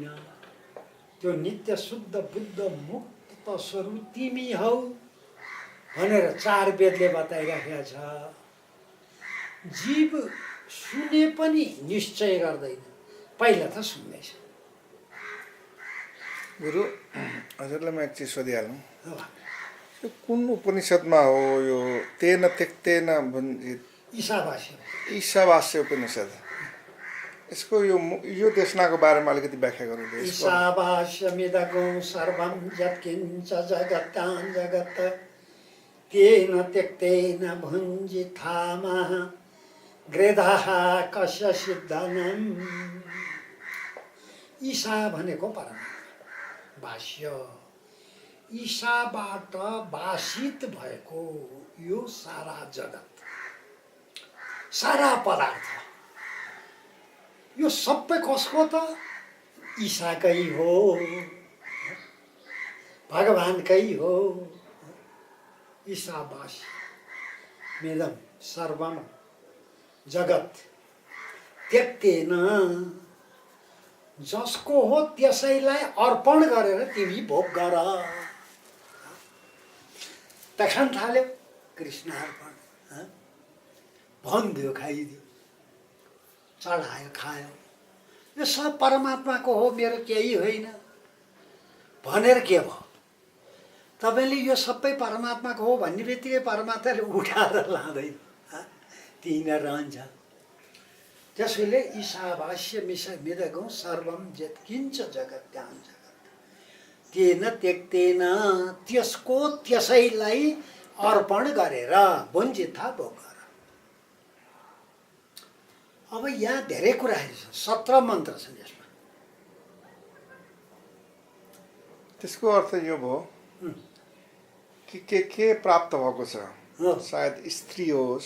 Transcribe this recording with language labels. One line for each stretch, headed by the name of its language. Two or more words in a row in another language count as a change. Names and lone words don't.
Nepali: त्यो नित्य शुद्ध बुद्ध मुक्त स्वरूप तिमी हौ भनेर 4 वेदले बताइराखेको छ। जीव सुने पनि निश्चय गर्दैन, पहिला त सुन्दैछ। गुरु हजुरलाई म एक चिज सोधिहालौँ। यो कुन उपनिषदमा हो यो
Sanskrit: तेन त्यक्तेन भञ्जित?
Nepali: ईशावास्य उपनिषद। यसको यो देशनाको बारेमा अलिकति व्याख्या गर्नु।
Sanskrit: ईशावास्यमिदगं सर्वं यत्किञ्च जगत्यां जगत् तेन त्यक्तेन भुञ्जिथामः गृधाः कस्य सिद्धनम्।
Nepali: ईशा भनेको परमात्मा, भाष्य। ईशाबाट भाषित भएको यो सारा जगत, सारा पदार्थ, यो सबै कसको त? ईशाकै हो, भगवानकै हो।
Sanskrit: ईशावास्यमिदं सर्वं जगत त्यक्तेन,
Nepali: जसको हो त्यसैलाई अर्पण गरेर तिमी भोग गर। त खान थाल्यो, कृष्ण अर्पण भनिदियो, खाइदियो, चढायो, खायो। यो सब परमात्माको हो, मेरो केही होइन भनेर के भयो? तपाईँले यो सबै परमात्माको हो भन्ने बित्तिकै परमात्माले उठाएर लाँदैन, त्यहीँ रहन्छ। त्यसैले
Sanskrit: ईशावास्यमिदगं सर्वं यत्किञ्च जगत्यां जगत् तेन त्यक्तेन,
Nepali: त्यसको त्यसैलाई अर्पण गरेर भुञ्जिथा भोग गर। अब यहाँ धेरै कुराहरू छन्, 17 मन्त्र छन् यसमा। त्यसको अर्थ यो भयो कि के प्राप्त भएको छ, सायद स्त्री होस्